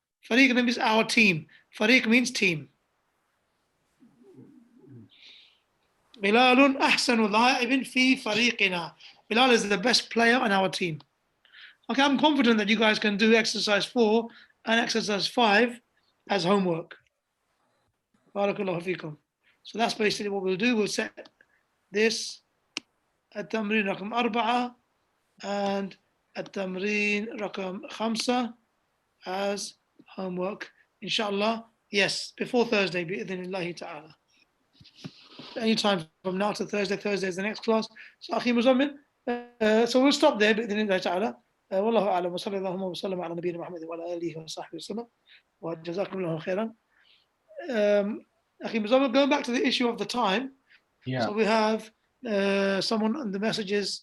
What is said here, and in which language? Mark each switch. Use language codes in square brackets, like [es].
[en] فريقنا means our team. فريق means team. [ar] بلال أحسن لاعب في فريقنا. [en] Bilal is the best player on our team. Okay, I'm confident that you guys can do exercise 4 and exercise 5 as homework. Barakallahu feekum. So that's basically what we'll do. We'll set this [ar] التمرين رقم 4 [en] and [ar] التمرين رقم 5 [en] as homework. Inshallah, yes, before Thursday, bi'idhnillahi ta'ala. Anytime from now to Thursday. Thursday is the next class. So, Akhi Muzammil, so we'll stop there bi'idhnillahi ta'ala. [ar] والله أعلم وصلى اللهم وسلم على نبينا محمد وعلى آله وصحبه وسلم وجزاكم الله خيرا. [en] Akhi Muzammil, going back to the issue of the time. Yeah. So we have someone on the messages